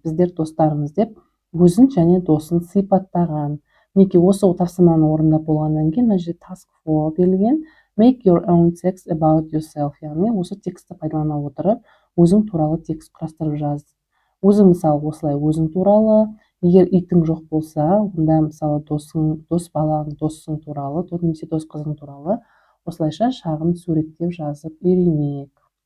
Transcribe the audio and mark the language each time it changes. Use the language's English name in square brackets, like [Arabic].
[Kazakh] Біздер достарымыз деп өзін және досын сипаттаған. Неке осы тапсырманы орындап болғаннан кейін мына жерде task 4 берілген. [English] Make your own text about yourself. [Kazakh] Яғни осы текстті пайдалана отырып, өзің туралы текст құрастырып жаз. Өзің мысалы осылай өзің туралы, егер итің жоқ болса, онда мысалы дос балаң, досың туралы, немесе дос қызың туралы осылайша шағын суреттеп жазып үйренейік.